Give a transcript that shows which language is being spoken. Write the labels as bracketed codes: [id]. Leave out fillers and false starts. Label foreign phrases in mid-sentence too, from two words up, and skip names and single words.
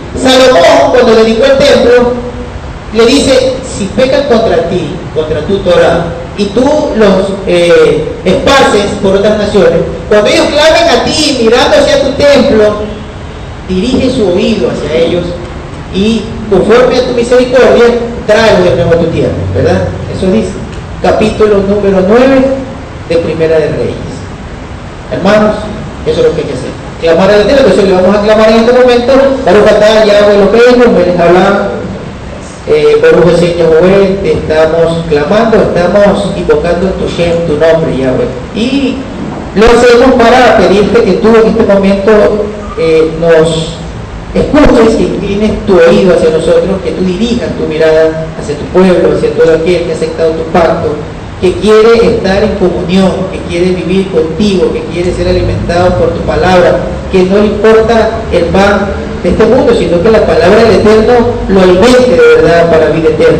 [es] Salomón, cuando dedicó el templo, le dice, si pecan contra ti, contra tu Torah, y tú los esparces por otras naciones, cuando ellos clamen a ti mirando hacia tu templo, dirige su oído hacia ellos y conforme a tu misericordia, tráelos de nuevo a tu tierra, ¿verdad? Eso dice, capítulo número 9 de Primera de Reyes. Hermanos, eso es lo que hay que hacer. Clamar al Eterno, eso le vamos a clamar en este momento. [he] ברוך אתה יהוה אלוהינו מלך העולם, ברוך השם יהוה, [es] te estamos clamando, estamos invocando tu Shem, tu nombre, Yahweh. Y lo hacemos para pedirte que tú en este momento nos escuches, que inclines tu oído hacia nosotros, que tú dirijas tu mirada hacia tu pueblo, hacia todo aquel que ha aceptado tu pacto, que quiere estar en comunión, que quiere vivir contigo, que quiere ser alimentado por tu palabra, que no le importa el pan de este mundo, sino que la palabra del Eterno lo alimente de verdad para vida eterna.